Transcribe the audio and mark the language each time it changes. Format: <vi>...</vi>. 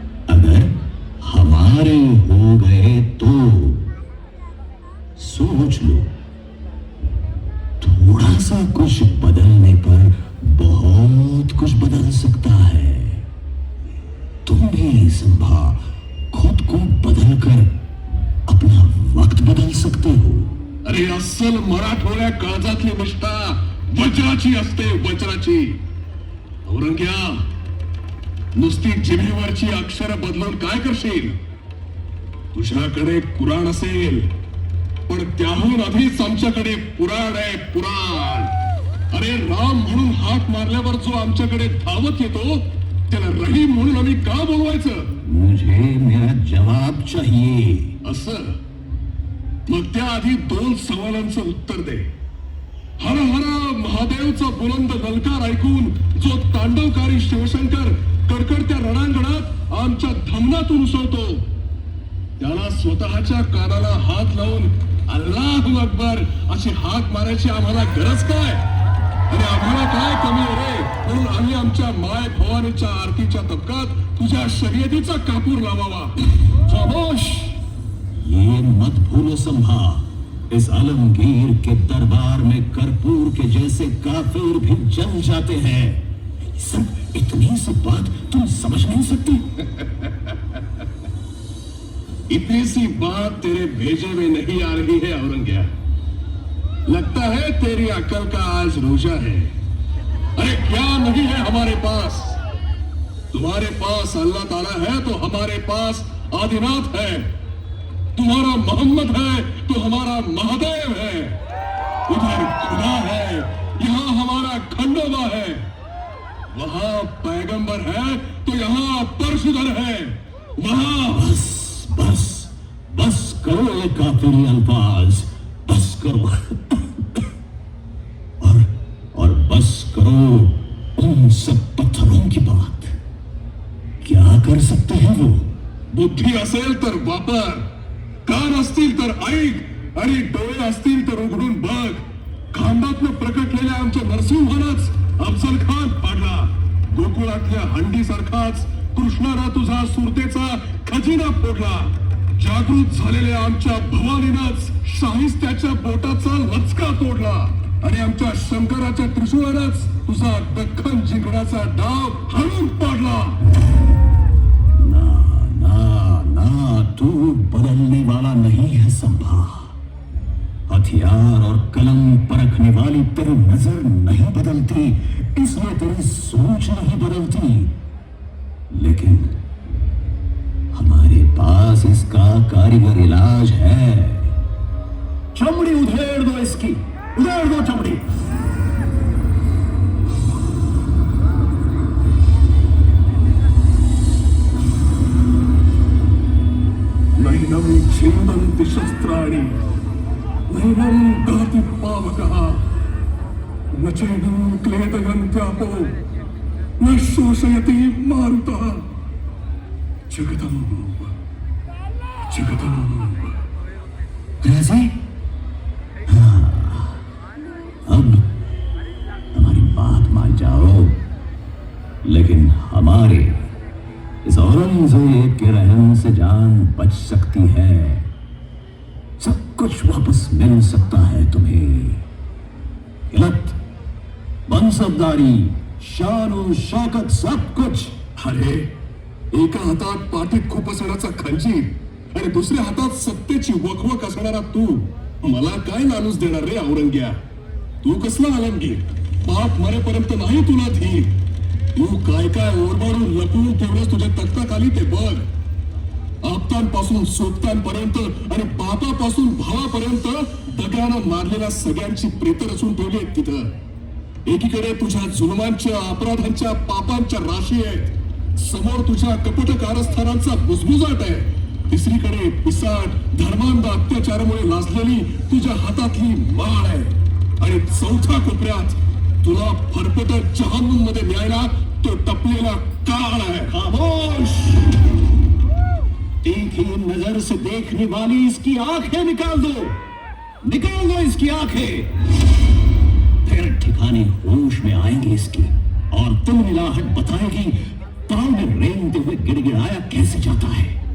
<hi>अगर हमारे हो गए तो सोच लो, थोड़ा सा कुछ बदलने पर बहुत कुछ बदल सकता है। तो भी संभा खुद को बदल कर अपना वक्त बदल सकते हो.</hi> <mr>अरे अस्सल मराठवाड्या काळजातली निष्ठा वज्राची असते, वज्राची. औरंग्या, नुसती जिभेवरची अक्षर बदलून काय करशील? तुझ्याकडे कुराण असेल, पण त्याहून आधीच आमच्याकडे पुराण आहे, पुराण. अरे राम म्हणून हाक मारल्यावर जो आमच्याकडे धावत येतो त्याला रहीम म्हणून आम्ही का बोलवायचं?</mr> <hi>मुझे मेरा जवाब चाहिए.</hi> <mr>असं? मग त्याआधी 2 सवालांचं उत्तर दे. हर हर महादेवचा बुलंद ललकार ऐकून जो तांडवकारी शिवशंकर कडकडत्या रणांगणात आमच्या धमनातून उसळतो, त्याला स्वतःच्या कानाला हात लावून अल्लाहू अकबर अशी हाक मारायची आम्हाला गरज काय? आणि आम्हाला काय कमी आहे रे म्हणून आम्ही आमच्या माय भवानीच्या आरतीच्या तबकात तुझ्या शर्यतीचा कापूर लावावा?</mr> <hi>खामोश. ये मत भूलो संभा, इस आलमगीर के दरबार में कर्पूर के जैसे काफिर भी जल जाते हैं. सब इतनी सी बात तुम समझ नहीं सकती. इतनी सी बात तेरे भेजे में नहीं आ रही है औरंग्या. लगता है तेरी अकल का आज रोजा है. अरे क्या नहीं है हमारे पास? तुम्हारे पास अल्लाह ताला है तो हमारे पास आदिनाथ है. तुम्हारा मोहम्मद है तो हमारा महादेव है. उधर खुदा है, यहाँ हमारा खंडोबा है. वहां पैगंबर है तो यहाँ परशुधर है. वहां बस बस बस करो ये काफिरी अल्फाज. बस करो. और बस करो उन सब पत्थरों की बात. क्या कर सकते हैं वो?</hi> <mr>बुद्धी असेल तर वापर, कान असतील तर ऐक आणि डोळे असतील तर उघडून बघ. खांबातनं प्रकटलेल्या आमच्या नरसिंहानंच अफजल खान पाडला. गोकुळातल्या हंडीसारखाच कृष्णाला तुझा सुरतेचा खजिना फोडला. जागृत झालेल्या आमच्या भवानीनंच शाहिस्त्याच्या बोटाचा लचका तोडला आणि आमच्या शंकराच्या त्रिशूळानंच तुझा दख्खन जिंकण्याचा डाव हाणून पाडला.</mr> <hi>ना, तू बदलने वाला नहीं है संभा. हथियार और कलम परखने वाली तेरी नजर नहीं बदलती, इसलिए तेरी सोच नहीं बदलती. लेकिन हमारे पास इसका कारीगर इलाज है. चमड़ी उधेड़ दो इसकी, उधेड़ दो चमड़ी.</hi> <sa>नैनं छिन्दन्ति शस्त्राणि, नैनं दहति पावकः, न चैनं क्लेदयन्त्यापो, न शोषयति मारुतः.</sa> <mr>जगदम्ब जगदम्ब.</mr> <hi>राजे, हाँ, अब हमारी बात मान जाओ. लेकिन हमारे इस औरंगजेब के रहम से जान बच सकती है. सब कुछ वापस मिल सकता है तुम्हें. हिलत, मनसबदारी, शान शौकत, सब कुछ.</hi> <mr>अरे एका हातात पाठीत खूप असणारा खंजीर आणि दुसऱ्या हातात सत्तेची वकवक असणारा तू. मला काय नानूस देणार रे औरंग्या? तू कसला आलमगीर? बाप मरेपर्यंत नाही तुला धीर. तू काय काय ओरबाडून लपवून ठेवलंस तुझ्या तख्ताखाली ते बघ. आप्तांपासून सोबत्यांपर्यंत आणि बापापासून भावापर्यंत दगडानं मारलेल्या सगळ्यांची प्रेत रचून ठेवली आहेत तिथं. एकीकडे तुझ्या जुलमांच्या, अपराधांच्या, पापांच्या राशी आहेत. समोर तुझ्या कपट कारस्थानांचा बुजबुजाट आहे. तिसरीकडे पिसाट, धर्मांध अत्याचारामुळे लाजलेली तुझ्या हातातली माळ आहे. आणि चौथ्या कोपऱ्यात तुला फरफटत जहन्नुम मध्ये न्यायला तो टपलेला काळ आहे.</mr> <hi>खामोश. एक ही नजर से देखने वाली इसकी आंखें निकाल दो इसकी आंखें. फिर ठिकाने होश में आएंगे इसकी और तिलमिलाहट बताएगी ताल में रेंगते हुए गिड़गिड़ाया कैसे जाता है.</hi>